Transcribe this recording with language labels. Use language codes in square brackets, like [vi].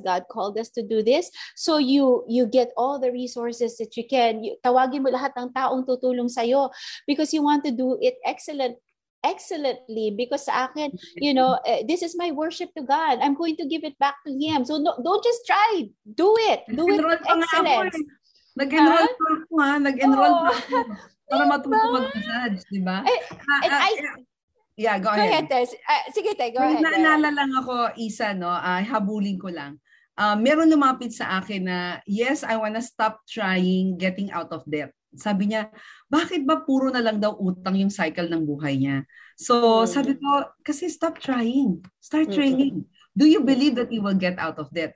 [en] God called us to do this. So you get all the resources that you can. [tl] Tawagin mo lahat ng taong tutulong sa'yo [en] because you want to do it excellently because [tl] sa akin, [en] this is my worship to God. I'm going to give it back to Him. So don't just try. Do it. Do it with excellence. [tl] Nag-enroll pa ako Nag-enroll pa ako. Para matuto mag-judge, di ba? [en] Yeah, go ahead. [tl] Sige, [en] go ahead. [tl] Naalala lang ako, Isa, habulin ko lang. Meron lumapit sa akin na, [en] yes, I wanna stop trying getting out of debt. [tl] Sabi niya, bakit ba puro na lang daw utang yung cycle ng buhay niya? [en] So, [tl] sabi ko, kasi [en] stop trying. Start training. Do you believe that you will get out of debt?